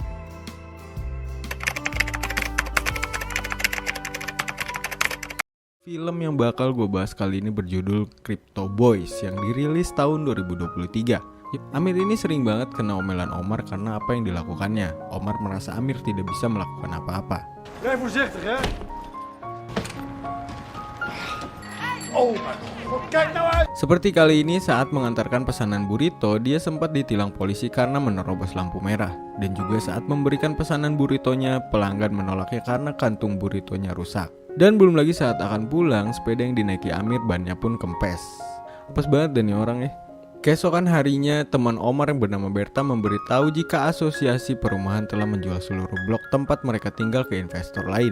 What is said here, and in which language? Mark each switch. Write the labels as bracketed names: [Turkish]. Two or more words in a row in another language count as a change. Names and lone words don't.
[Indonesian] Film yang bakal gue bahas kali ini berjudul Crypto Boys yang dirilis tahun 2023. Amir ini sering banget kena omelan Omar karena apa yang dilakukannya. Omar merasa Amir tidak bisa melakukan apa-apa. [Dutch] Rij voorzichtig, hè? Oh mijn god, kijk nou uit! [Indonesian] Seperti kali ini saat mengantarkan pesanan burrito, dia sempat ditilang polisi karena menerobos lampu merah. Dan juga saat memberikan pesanan burritonya, pelanggan menolaknya karena kantung burritonya rusak. Dan belum lagi saat akan pulang, sepeda yang dinaiki Amir bannya pun kempes. Apes banget dan nih orang ya. Keesokan harinya, teman Omar yang bernama Berta memberitahu jika asosiasi perumahan telah menjual seluruh blok tempat mereka tinggal ke investor lain.